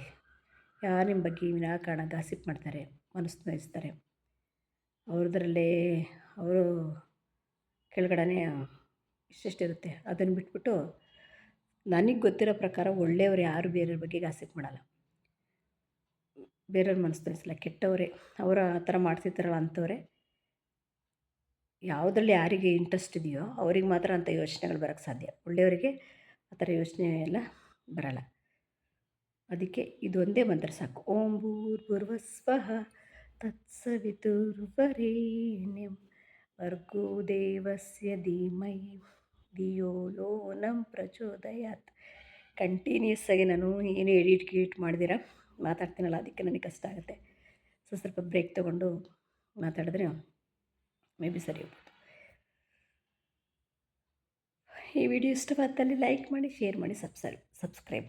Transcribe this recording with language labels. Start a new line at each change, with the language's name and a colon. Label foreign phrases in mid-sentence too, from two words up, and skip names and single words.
Kannada: ಯಾರು ನಿಮ್ಮ ಬಗ್ಗೆ ವಿನಾಕಾರಣ ಗಾಸಿಪ್ ಮಾಡ್ತಾರೆ, ಮನಸ್ಸು ನೋಯಿಸ್ತಾರೆ, ಅವ್ರದ್ರಲ್ಲೇ ಅವರು ಕೆಳಗಡೆ ಇಷ್ಟಿರುತ್ತೆ, ಅದನ್ನು ಬಿಟ್ಬಿಟ್ಟು ನನಗೆ ಗೊತ್ತಿರೋ ಪ್ರಕಾರ ಒಳ್ಳೆಯವರು ಯಾರು ಬೇರೆಯವ್ರ ಬಗ್ಗೆ ಗಾಸಿಪ್ ಮಾಡಲ್ಲ, ಬೇರೆಯವ್ರ ಮನಸ್ಸು ನೋಯಿಸಲ್ಲ. ಕೆಟ್ಟವರೇ ಅವರು ಆ ಥರ ಮಾಡ್ತಿರ್ತಾರಲ್ಲ ಅಂಥವರೇ. ಯಾವುದ್ರಲ್ಲಿ ಯಾರಿಗೆ ಇಂಟ್ರೆಸ್ಟ್ ಇದೆಯೋ ಅವ್ರಿಗೆ ಮಾತ್ರ ಅಂಥ ಯೋಚನೆಗಳು ಬರೋಕ್ಕೆ ಸಾಧ್ಯ. ಒಳ್ಳೆಯವರಿಗೆ ಆ ಥರ ಯೋಚನೆ ಎಲ್ಲ ಬರಲ್ಲ. ಅದಕ್ಕೆ ಇದೊಂದೇ ಮಂತ್ರ ಸಾಕು.
Sanskrit: ಓಂ ಭೂರ್ಭುವಸ್ವಃ ತತ್ಸವಿತುರ್ವರೆಣ್ಯಂ ಭರ್ಗೋ ದೇವಸ್ಯ ಧೀಮಹಿ ಧಿಯೋ ಯೋ ನಃ ಪ್ರಚೋದಯಾತ್.
Kannada: ಕಂಟಿನ್ಯೂಸ್ ಆಗಿ ನಾನು ಏನು ಎಡಿಟ್ ಮಾಡಿದಿರ ಮಾತಾಡ್ತೀನಲ್ಲ, ಅದಕ್ಕೆ ನನಗೆ ಕಷ್ಟ ಆಗುತ್ತೆ. ಸ್ವಲ್ಪ ಬ್ರೇಕ್ ತೊಗೊಂಡು ಮಾತಾಡಿದ್ರೆ
English: may be
Kannada: ಸರಿ ಹೋಗ್ಬೋದು. ಈ ವಿಡಿಯೋ ಇಷ್ಟವಾದಲ್ಲಿ ಲೈಕ್ ಮಾಡಿ, ಶೇರ್ ಮಾಡಿ, ಸಬ್ಸ್ಕ್ರೈಬ್ ಮಾಡಿ.